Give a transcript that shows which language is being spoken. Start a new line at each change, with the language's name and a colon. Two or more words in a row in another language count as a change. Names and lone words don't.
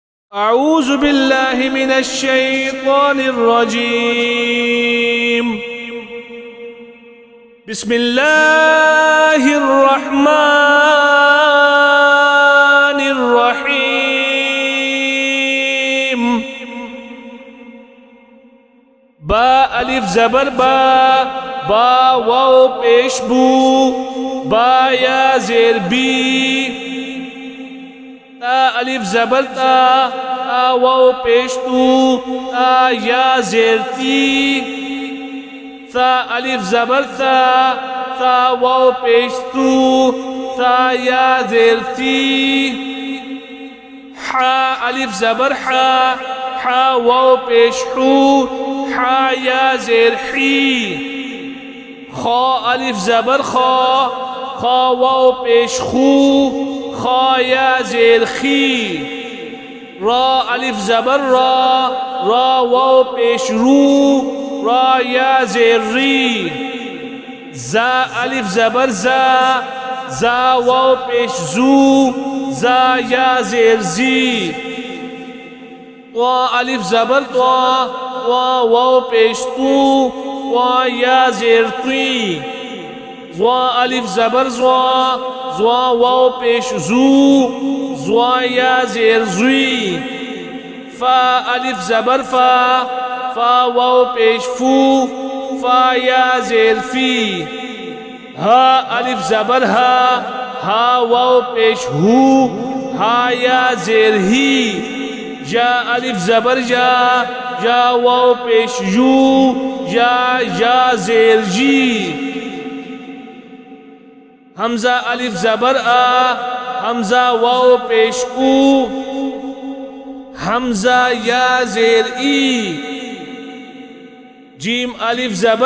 Arabic: أعوذ بالله من الشيطان الرجيم. بسم الله الرحمن الرحيم.
Urdu: با الف زبر با واو پیش بو با یا زیر بی تا الف زبر تا واو پیش تو تا یا زیر تی تا الف زبر تا واو پیش تو تا یا زیر تی حا الف زبر حا واو پیش حو حا یا زیر حی خا الف زبر خا واو پیش خو خا یا زیر خی را الف زبر را واو پیش رو را یا زیر ری زا الف زبر زا واو پیش زو زا یا زیر زی طا الف زبر طا واو پیش تو طا یا زیر طی زوا الف زبر زوا واو پیش زو زوا یا زیر زوی فا الف زبر فا واو پیش فو فا یا زیر فی ها الف زبر ها واو پیش هو ها یا زیر هی جا الف زبر جا واو پیش جو جا زیر جی حمزہ الف زبر حمزہ واو پیش او حمزہ یا زیر ای جیم الف زبر